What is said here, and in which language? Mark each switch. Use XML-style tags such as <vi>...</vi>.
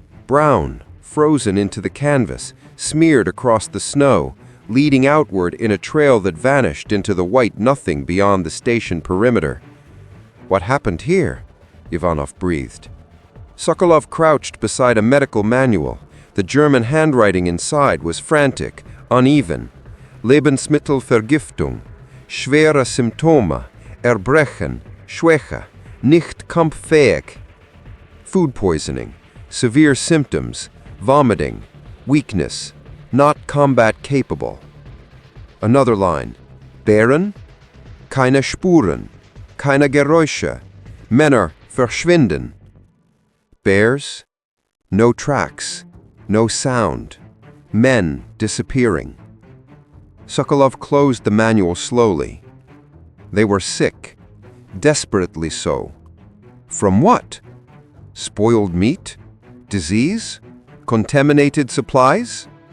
<en>Brown, frozen into the canvas, smeared across the snow, leading outward in a trail that vanished into the white nothing beyond the station perimeter. "What happened here?" Ivanov breathed. Sokolov crouched beside a medical manual. The German handwriting inside was frantic, uneven.</en> <de>Lebensmittelvergiftung, schwere Symptome, Erbrechen, Schwäche, nicht kampffähig.</de> <en>Food poisoning, severe symptoms, vomiting, weakness, not combat capable. Another line,</en> <de>Bären, keine Spuren, keine Geräusche, Männer verschwinden.</de> <en>Bears, no tracks, no sound, men disappearing. Sokolov closed the manual slowly. They were sick, desperately so. From what? Spoiled meat? Disease? Contaminated supplies?</en>